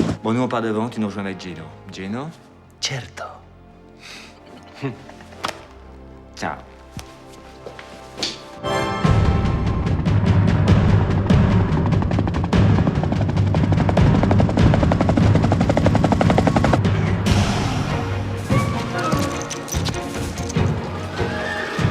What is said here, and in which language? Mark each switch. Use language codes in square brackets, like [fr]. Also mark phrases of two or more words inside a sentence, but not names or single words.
[fr] Bon, nous, on part devant, tu nous rejoins avec Gino. Gino? [it] Certo. Ciao. [fr] On